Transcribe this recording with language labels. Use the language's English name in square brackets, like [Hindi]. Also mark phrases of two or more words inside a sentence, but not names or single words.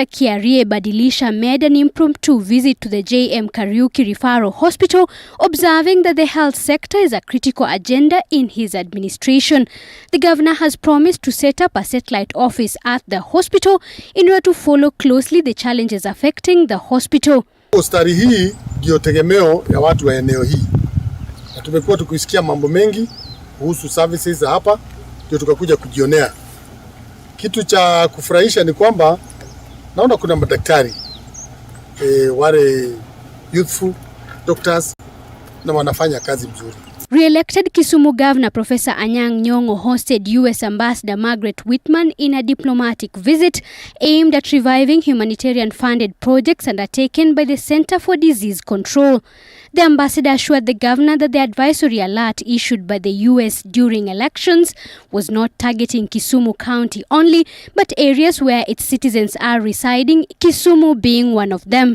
[English] Kiarie Badilisha made an impromptu visit to the J.M. Kariuki Referral Hospital, observing that the health sector is a critical agenda in his administration. The governor has promised to set up a satellite office at the hospital in order to follow closely the challenges affecting the hospital. [Swahili] Hospitali hii ndio tegemeo ya watu wa eneo hii. Na tumekuwa tukisikia mambo mengi kuhusu services hapa, ndio tukakuja kujionea. Kitu cha kufurahisha ni kwamba naona kuna madaktari wale [English] youthful doctors [Swahili] na wanafanya kazi mzuri. [English] Re-elected Kisumu Governor Professor Anyang' Nyong'o hosted U.S. Ambassador Margaret Whitman in a diplomatic visit aimed at reviving humanitarian-funded projects undertaken by the Center for Disease Control. The ambassador assured the governor that the advisory alert issued by the U.S. during elections was not targeting Kisumu County only, but areas where its citizens are residing, Kisumu being one of them.